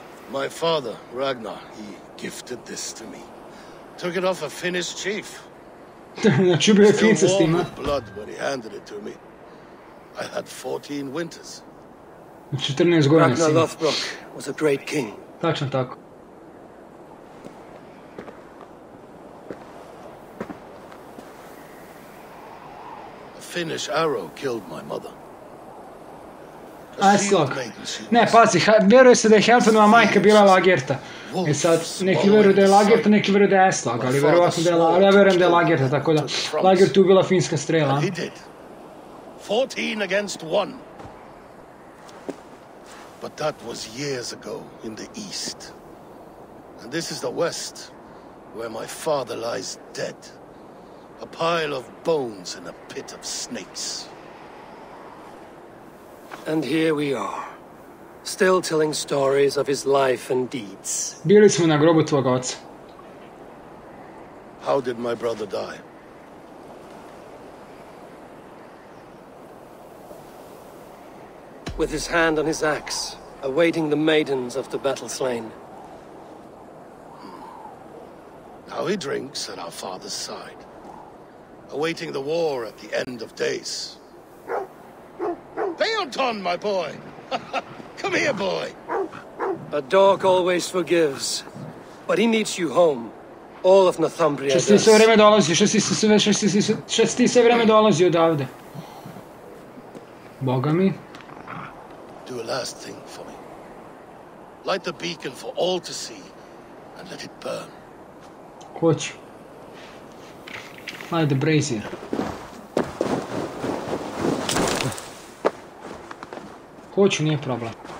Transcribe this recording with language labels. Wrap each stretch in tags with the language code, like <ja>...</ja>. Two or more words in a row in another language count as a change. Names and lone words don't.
<en>My father, Ragnar, he gifted this to me. Took it off a Finnish chief.</en> <sr>Znači ubio je Finca s</sr> <en>Still</en> <sr>tim,</sr> <en>warm</en> <sr>a?</sr> <en>with blood when he handed it to me. I had 14 winters.</en> <sr>14 godina</sr> <en>Ragnar</en> <sr>si ima.</sr> <en>Lothbrok was a great king.</en> <sr>Tačno tako.</sr> <en>A Finnish arrow killed my mother.</en> <sr>Aj, slog. Ne, pazi, vjeruje se da je Helfenova majka bila Lagerta. E sad, neki vjeruju da je Lagerta, neki vjeruju da je Eslag, ali vjerovatno da je ali ja vjerujem da je Lagerta, tako da Lagerta je ubila finska strela.</sr> <en>And he did. 14 against 1. But that was years ago in the east. And this is the west, where my father lies dead. A pile of bones in a pit of snakes. And here we are, still telling stories of his life and deeds.</en> <sr>Bili smo na grobu tvoga oca.</sr> <en>How did my brother die? With his hand on his axe, awaiting the maidens of the battle slain. Now he drinks at our father's side, awaiting the war at the end of days. Beoton, my boy! Come here, boy! A dog always forgives, but he needs you home. All of Northumbria</en> <sr>Što ti</sr> <en>does.</en> <sr>sve vreme dolazi, što ti sve vreme dolazi odavde. Boga mi.</sr> <en>Do a last thing for me. Light the beacon for all to see, and let it burn.</en> <sr>Hoću. Ajde, brazier. Hoću, nije problem.</sr>